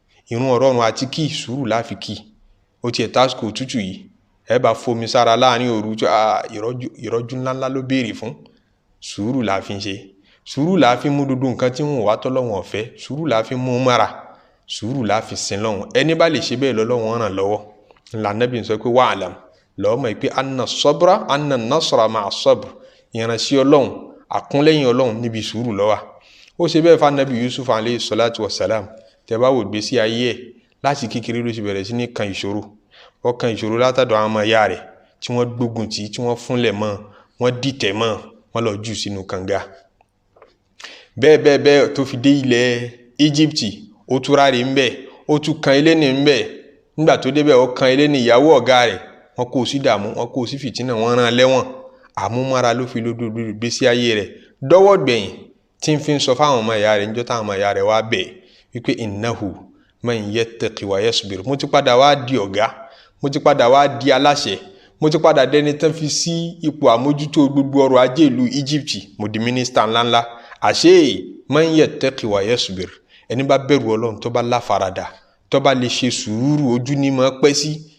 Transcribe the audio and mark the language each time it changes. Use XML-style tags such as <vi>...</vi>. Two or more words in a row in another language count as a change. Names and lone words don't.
<yo>Ìrun ọ̀rọ̀run àti kí, sùúrù la fi kí. Ó tiẹ̀ tásìkò òtútù yìí, ẹ bá fomi sára láàrin òru, tó, ah, ìrọ́jú, ìrọ́jú ńláńlá ló béèrè fún. Sùúrù la fi ń ṣe. Sùúrù la fi mú gbogbo nǹkan tí wọn ò wá tọ́lọ́run ò fẹ́. Sùúrù la fi mú un mára. Sùúrù la fi sin Ọlọ́run. Ẹni bá lè ṣe bẹ́ẹ̀ lọ́lọ́run ràn lọ́wọ́. Ńlá Nábì ń sọ pé, "Wa'lam," lọ́ọ́ mọ̀ pé,</yo> <ar>"أن صبرا أن النصر مع الصبر."</ar> <yo>Ìránṣẹ́ Ọlọ́run, àkúnlẹ́yìn Ọlọ́run níbi sùúrù ló wà. Ó ṣe bẹ́ẹ̀ fún Nábì Yusuf</yo> <ar>عليه الصلاة والسلام.</ar> <yo>Tẹ́ bá wò ìgbésí ayé ẹ̀, láti kékeré ló ti bẹ̀rẹ̀ sí ní kan ìṣòro. Ó kan ìṣòro látàdọ̀ àwọn ọmọ ìyá rẹ̀, tí wọ́n gbógun tì í, tí wọ́n fúnlẹ̀ mọ́, wọ́n dìtẹ̀ mọ́, wọ́n lọ jù sínú kànga. Bẹ́ẹ̀, bẹ́ẹ̀, bẹ́ẹ̀ tó fi dé ilẹ̀ Egypt, ó tún ráre ń bẹ̀, ó tún kan eléni ń bẹ̀. Nígbà tó débẹ̀, ó kan eléni ìyàwó ọ̀gá rẹ̀, wọ́n kó o sí dààmú, wọ́n kó o sí fìtínà, wọ́n rán an lẹ́wọ̀n. Àmúmára ló fi lójú ìgbésí ayé rẹ̀. Dọ́wọ́ gbẹ̀yìn tí ń fi ń sọ fáwọn ọmọ ìyá rẹ̀, níjọ́ táwọn ọmọ ìyá rẹ̀ wá bẹ̀ wípé,</yo> <ar>"إنه من يتق ويصبر."</ar> <yo>Mo ti padà wá di ọ̀gá, mo ti padà wá di aláṣẹ, mo ti padà dẹni tán fi sí ipò àmójútó gbogbo ọrọ̀ ajé ìlú Egypt, mo di mínísítà ńláńlá. Àṣé</yo> <ar>من يتق ويصبر,</ar> <yo>ẹni bá bẹ̀rù Ọlọ́run, tó bá láfaradà, tó bá lè ṣe sùúrù, ojú ni máa pẹ́ sí.</yo>